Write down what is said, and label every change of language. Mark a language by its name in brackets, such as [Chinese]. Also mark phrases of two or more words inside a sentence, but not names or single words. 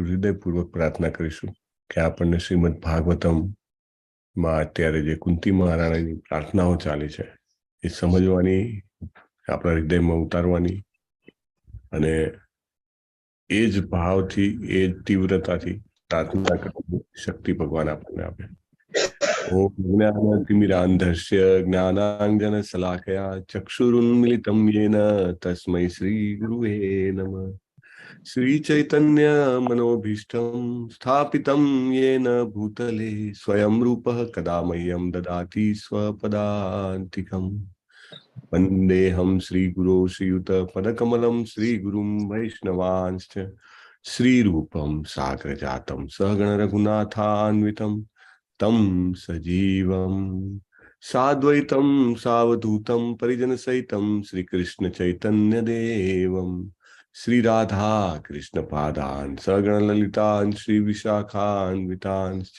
[Gujarati] હૃદયપૂર્વક પ્રાર્થના કરીશું કે આપણને શ્રીમદ ભાગવતમ માં અત્યારે જે કુંતી મહારાણીની પ્રાર્થનાઓ ચાલે છે એ સમજવાની, આપણા હૃદયમાં ઉતારવાની અને એ જ ભાવથી, એ જ તીવ્રતાથી પ્રાર્થના કરવાની શક્તિ ભગવાન આપણને આપે. [Sanskrit] ઓમ જ્ઞાનતિમિરાંધસ્ય જ્ઞાનાંજન શલાકયા ચક્ષુરુન્મિલિતમ येन તસ્मै શ્રી ગુરુવે નમઃ. श्री चैतन्य मनोभीष्टं स्थापितं येन भूतले स्वयं रूपः कदा मह्यं ददाति स्वपदान्तिकं. वन्देऽहं श्रीगुरो श्रीयुत पदकमलं श्रीगुरुं वैष्णवांश्च श्रीरूपं साग्रजातं सहगण रघुनाथान्वितं तं सजीवं साद्वैतं सावधूतं परिजनसहितं श्रीकृष्ण चैतन्य देवं श्री राधा कृष्ण पादान सगण ललितान श्री विशाखान्वितांश्च.